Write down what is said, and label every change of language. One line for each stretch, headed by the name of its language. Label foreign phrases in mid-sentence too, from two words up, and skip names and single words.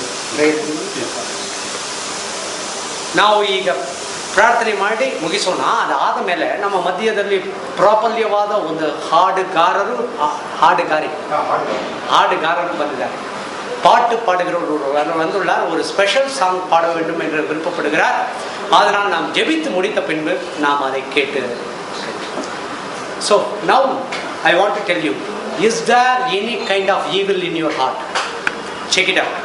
Kannada: ನಾವು ಈಗ ಪ್ರಾರ್ಥನೆ ಮಾಡಿ ಮುಗಿಸೋಣ. ಅದಾದ ಮೇಲೆ ನಮ್ಮ ಮಧ್ಯದಲ್ಲಿ ಪ್ರಾಬಲ್ಯವಾದ ಒಂದು ಹಾಡುಗಾರರು ಬಂದಿದ್ದಾರೆ.
Tamil: பாட்டு பாடுகிறவர்கள் வந்துள்ளார். ஒரு
English: special song
Tamil: பாட வேண்டும் என்று விருப்பப்படுகிறார். அதனால் நாம் ஜெபித்து முடித்த பின்பு நாம் அதை கேட்டு.
English: So now I want to tell you, is there any kind of evil in your heart? Check it out.